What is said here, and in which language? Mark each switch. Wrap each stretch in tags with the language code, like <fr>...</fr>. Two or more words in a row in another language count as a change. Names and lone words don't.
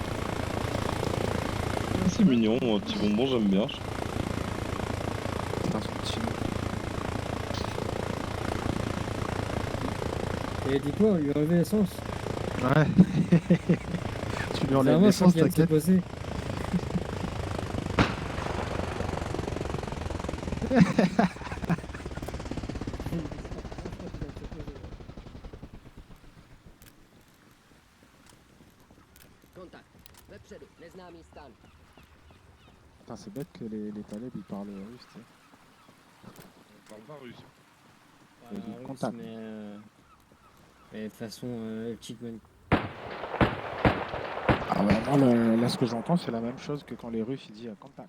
<fr>C'est mignon, un petit bonbon, j'aime bien. C'est un son petit nom. Et dit quoi? On lui a enlevé l'essence? Ouais. Tu lui enlèves Vraiment, je l'essence, pense qu'il vient de se t'inquiète. poser.</fr> <cs>Kontakt. Vepředu. Neznámý stan.</cs> <fr>Putain, c'est bête que les talibs ils parlent russe, tu sais. On parle pas russe. Et du Russe, contact. mais de façon</fr> <en>cheat money.</en> <fr>Ah ouais, moi là ce que j'entends c'est la même chose que quand les Russes ils disent contact.</fr>